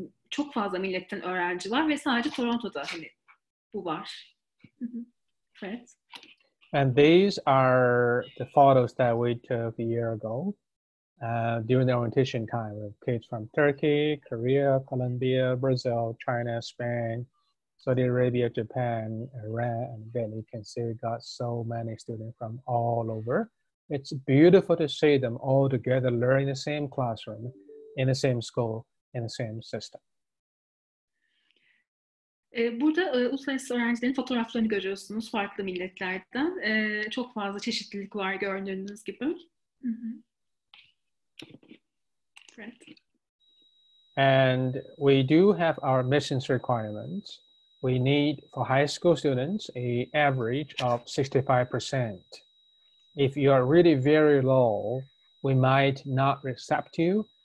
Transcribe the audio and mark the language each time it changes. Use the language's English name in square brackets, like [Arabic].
[Turkish] Çok fazla milletten öğrenci var ve sadece Toronto'da bu var. Evet. [English] And these are the photos that we took a year ago. During the orientation time with kids from Turkey, Korea, Colombia, Brazil, China, Spain, Saudi Arabia, Japan, Iran, and then you can see we got so many students from all over. It's beautiful to see them all together learning the same classroom, in the same school, in the same system. [Turkish] Burada uluslararası öğrencilerin fotoğraflarını görüyorsunuz farklı milletlerden. Çok fazla çeşitlilik var gördüğünüz gibi. [English] Right. And we do have our admissions requirements. We need, for high school students, an average of 65%. If you are really very low, we might not accept you.